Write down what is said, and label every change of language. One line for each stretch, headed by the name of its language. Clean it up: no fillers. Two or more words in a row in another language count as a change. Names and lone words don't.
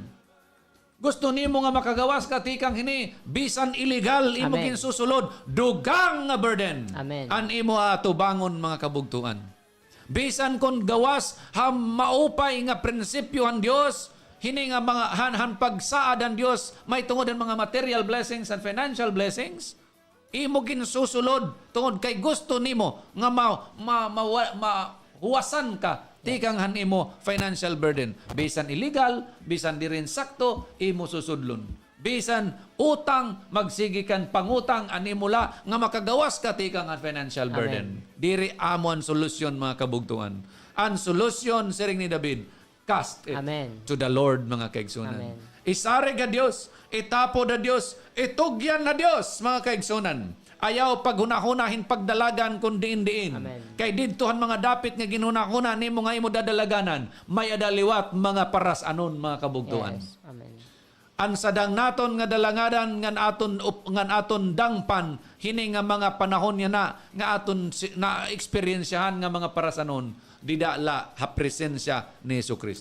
Waray: Gusto nimo nga makagawas ka tikang hini, bisan illegal imo Amen. ginsusulod, dugang nga burden. Amen. An imo atubangon, mga kabugtuan. Bisan kon gawas ham maupay nga prinsipyo han Dios, hini nga mga han pagsaad ang Dios may tungod ang mga
English: material blessings and financial blessings,
Waray: imo ginsusulod tungod kay gusto nimo nga mahuwasan ka tikang han imo
English: financial burden.
Waray: Bisan illegal, bisan di rin sakto, imo susudlon. Bisan utang, magsigikan pangutang animula nga makagawas ka tikang ang
English: financial burden.
Waray: Diri amo ang solusyon, mga kabugtuan. Ang solusyon, siring ni David,
English: cast it
Waray: Amen.
English: to the Lord,
Waray: mga kaigsunan. Amen. Isari ka Dios, itapo na Dios, itugyan na Dios, mga kaigsunan. Ayaw paghunahunahin pagdalagan kun diin-diin. Amen. Kay didtohan mga dapit nga ginunahuna nimo nga imo dadalaganan, may adaliwat mga parasanon, mga kabugtuan.
English: Yes, amen.
Waray: Ang sadang naton nga dalangadan ngan aton dangpan hini nga mga panahon niya na nga aton na eksperyensyahan nga mga parasanon, didala ha presensya ni Jesucristo.